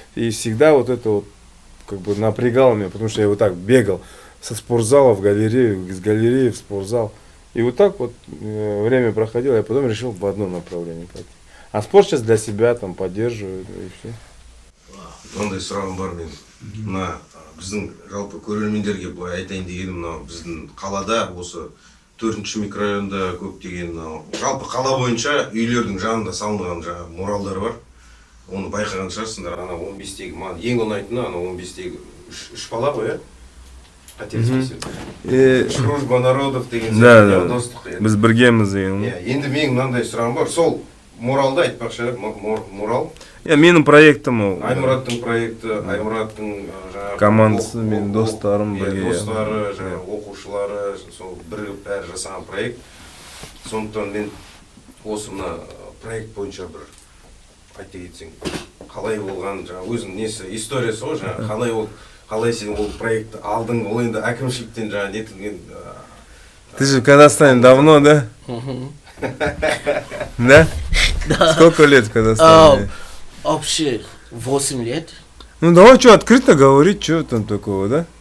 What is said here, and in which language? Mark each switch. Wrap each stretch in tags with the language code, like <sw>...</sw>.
<ru>И всегда вот это вот как бы напрягало меня, потому что я вот так бегал со спортзала в галерею, из галереи в спортзал. И вот так вот время проходило, я потом решил в одно направление пойти. А спорт сейчас для себя там поддерживаю и все.</ru> <kk>Ондай сұрағым бар мен. Мына біздің жалпы көрермендерге былай айтайын дегенім, мынау біздің қалада осы төртінші микрорайонда көптеген жалпы қала бойынша үйлердің жанында салынған жаңағы муралдар бар. Оны байқаған шығарсыңдар. Ана 15-тегі маған ең ұнайтыны ана 15-тегі үш бала ғой, иә? Қателеспесем.</kk> <ru>Дружба народов</ru> <kk>деген</kk> <ru>Да,</ru> <kk>достық. біз біргеміз деген. Енді менің мынандай сұрағым бар. Сол муралды айтпақшы, мурал. Менің проектім ол. Аймұраттың проекті, Аймұраттың командасы, мен достарым бірге. Достары, оқушылары, сол бірігіп бәрі жасаған проект. Сондықтан мен осы мына проект бойынша бір айта кетсең, қалай болған, өзің несі, историясы ғой, қалай сен ол проектті алдың, ол енді әкімшіліктен нетілген.</kk> <ru>Ты же в Казахстане давно, да? Да? Сколько лет в Казахстане? Вообще 8 лет. Ну давай что, открыто говорить, что там такого, да?</ru>